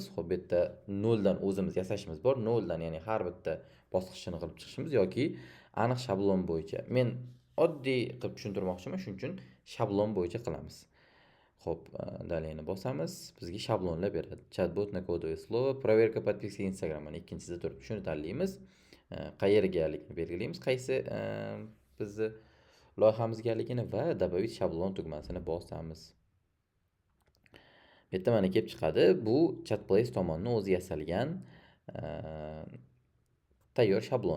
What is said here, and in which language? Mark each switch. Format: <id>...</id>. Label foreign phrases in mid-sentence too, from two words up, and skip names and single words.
<uz>Xo'p, bu yerda noldan o'zimiz yasashimiz bor. Noldan, ya'ni har bitta bosqichini qilib chiqishimiz yoki aniq shablon bo'yicha. Men oddiy qilib tushuntirmoqchiman, shuning uchun shablon bo'yicha qilamiz. Xo'p, dalayni bosamiz. Bizga shablonlar beradi. Chatbot</uz> <ru>na kodовое слово, проверка подписки</ru> <uz>Instagram mana ikkinchisida turibdi. Shuni tanlaymiz. Qayergaligini belgilaymiz. Qaysi bizni loyihamizgaligini va добавить shablon tugmasini bosamiz. Bu yerda mana kelib chiqadi. Bu ChatBlaze tomonidan o'zi yasalgan tayyor shablon.</uz>